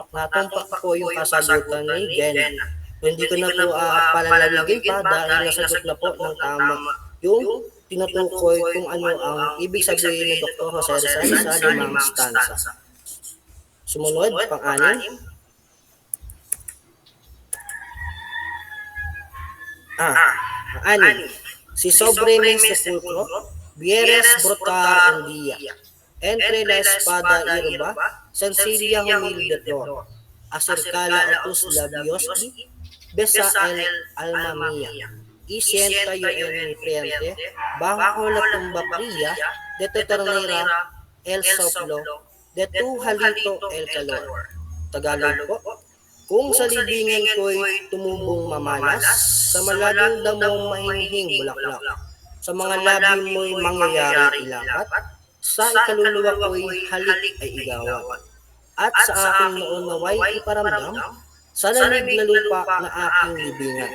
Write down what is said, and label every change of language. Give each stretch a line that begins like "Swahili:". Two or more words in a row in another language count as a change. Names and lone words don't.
Filipino: Natumpak po yung kasagutan ni Jen. Hindi ko na po palalagigin pa dahil nasagot na po ng tama yung tinutukoy kung ano ang ibig sabihin ni Dr. Jose Rizal sa limang stanza. Sumunod, pang-anim. Anim.
Spanish: Si sobre mi sepulcro, vieres brotar un día. Entre la espada hierba, sencilla humilde flor. Acercala a tus labios y besa el alma mía. Y sienta yo en mi frente, bajo la tumba fría de tu ternera el soplo, de tu halito el calor.
Filipino: Tagalog po. Kung sa libingan ko'y tumubong mamalas, sa malaking damong mahinhing bulaklak, sa mga labi mo'y mangyayari ilapat, sa ikaluluwa ko'y halik ay igawat, at sa aking noon naway iparamdam, sa lalig na lupa na aking libingan.